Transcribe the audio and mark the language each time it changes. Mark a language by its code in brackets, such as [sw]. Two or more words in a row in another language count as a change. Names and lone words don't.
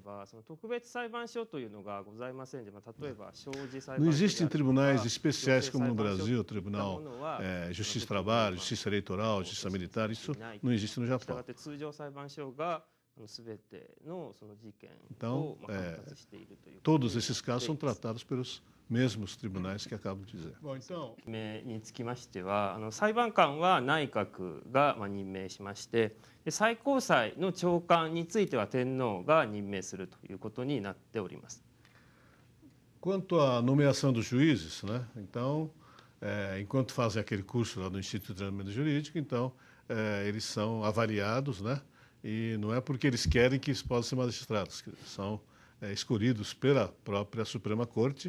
[pt] Não existem tribunais especiais como no Brasil, o Tribunal Justiça do Trabalho, Justiça Eleitoral, Justiça Militar, isso não existe no Japão. Então, todos esses casos são tratados pelos mesmos tribunais que acabo de dizer. Bom, então, [ja] につきましては裁判官は内閣が任命しまして、最高裁の長官については天皇が任命するということになっております。 [pt] Quanto à nomeação dos juízes, né? Então, enquanto fazem aquele curso lá no Instituto de Treinamento Jurídico, então eles são avaliados, né? E não é porque eles querem que eles possam ser magistrados, são escolhidos pela própria Suprema Corte.